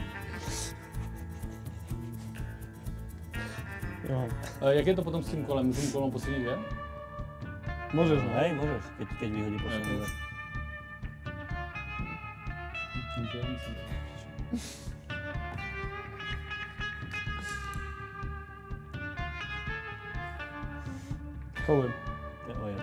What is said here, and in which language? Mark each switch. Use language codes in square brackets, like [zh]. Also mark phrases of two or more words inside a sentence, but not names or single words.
[cs] Jo. Jak je to potom s tím kolem? Můžu kolem poslední dvě? [sk] Môžeš, no. Hej, môžeš, keď vyhodí posledný. Ok. Kolujem. To je ojeb.